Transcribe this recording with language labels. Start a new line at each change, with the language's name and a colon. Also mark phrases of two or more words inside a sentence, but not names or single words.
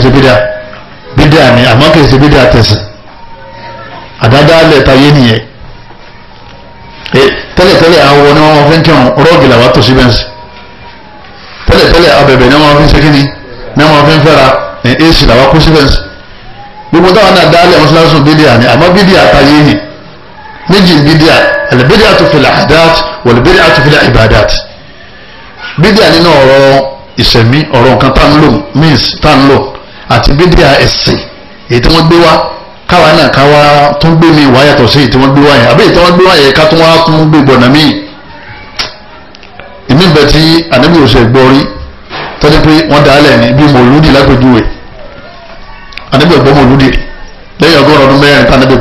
Yoruba: ṣe bídà ní àmọ́ kìí ṣe bídà tẹ̀sìn àdádálẹ̀ tayé nìyẹn tẹ́lẹ̀tẹ́lẹ̀ àwọn ni wọ́n fi ń kírun rọ́ọ̀gì làwọn tó sí bẹ́ǹsì tẹ́lẹ̀tẹ́lẹ̀ abẹ̀bẹ̀ ni wọ́n fi ń ṣe kíni ni wọ́n fi ń fẹ́ra èsì làwọn kó sí bẹ́ǹsì gbogbo táwọn náà dálẹ̀ mọ́sálásí bídíà ni àmọ́ bídíà tayé ni méjì bídíà
Arabic: البدعة في العادات والبدعة في العبادات
Yoruba: bídíà nínú ọ̀rọ̀ ìṣẹ̀mí ọ̀rọ̀ nǹkan tá ń lò means tá ń lò àti bídíà ẹ̀sìn èyí tí wọ́n gbé wá káwa náà káwa tún gbé mi wá yàtọ̀ sí èyí tí wọ́n gbé wá yẹn àbí èyí tí wọ́n gbé wá yẹn ká tún wá tún gbé gbọ̀nà míì ìmí bẹ̀ tí ànábì òṣè gbọ́ rí tọ́jú pé wọ́n dálẹ̀ ní bí mòlúdì lágbèjúwe ànábì ọ̀gbọ́n mòlúdì lẹ́yìn ọgọ́rùn ọdún mẹ́rin tí ànábì